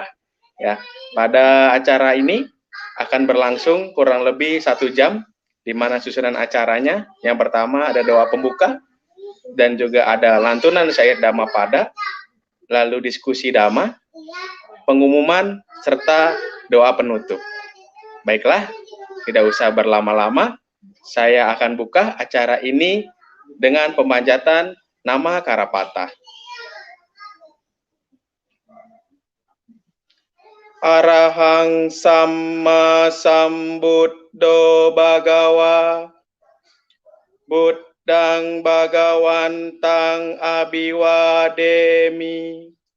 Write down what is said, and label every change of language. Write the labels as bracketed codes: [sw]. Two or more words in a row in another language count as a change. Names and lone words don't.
[id] Ya, pada acara ini akan berlangsung kurang lebih 1 jam, di mana susunan acaranya, yang pertama ada doa pembuka, dan juga ada lantunan syair Dhammapada, lalu diskusi Dhamma, pengumuman, serta doa penutup. Baiklah, tidak usah berlama-lama, saya akan buka acara ini dengan pemanjatan nama Karapata. [pi] Arahang Samma Sambuddho Bhagawa, Buddhang Bhagawantang Abhiwademi,